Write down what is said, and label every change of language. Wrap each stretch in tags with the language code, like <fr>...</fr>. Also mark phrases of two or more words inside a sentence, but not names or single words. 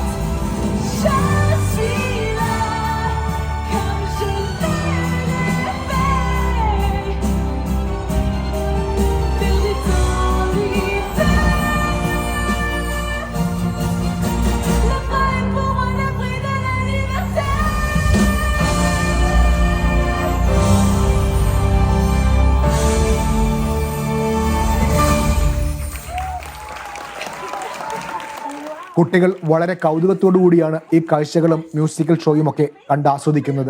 <fr>Je suis là, comme je l'ai fait. Perdu dans l'hiver. Le prix pour moi, le prix de la liberté.</fr> <ml>കുട്ടികൾ വളരെ കൗതുകത്തോടു കൂടിയാണ് ഈ കാഴ്ചകളും</ml> <en>musical show</en> <ml>കണ്ട് ആസ്വദിക്കുന്നത്.</ml>